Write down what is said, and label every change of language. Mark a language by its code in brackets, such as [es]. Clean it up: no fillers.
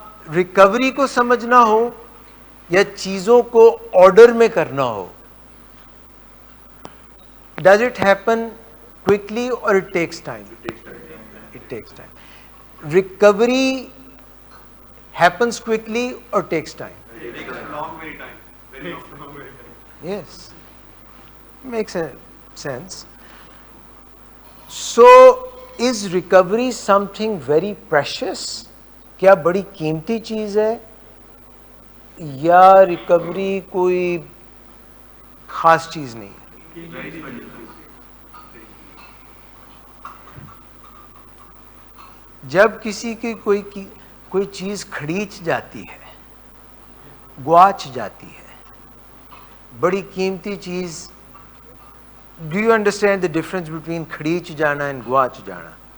[hi] Recovery को समझना हो या चीजों को ऑर्डर में करना हो, [en] Does it happen quickly और it takes time? It takes time. Recovery happens quickly or takes time? It takes a long very time. Very long very time. Yes. Makes sense. So, is recovery something very precious? [hi] क्या बड़ी कीमती चीज है या recovery कोई खास चीज नहीं है? जब किसी की कोई चीज खड़ीच जाती है, ग्वाच जाती है, बड़ी कीमती चीज, [en] do you understand the difference between [hi] खड़ीच जाना एंड ग्वाच जाना?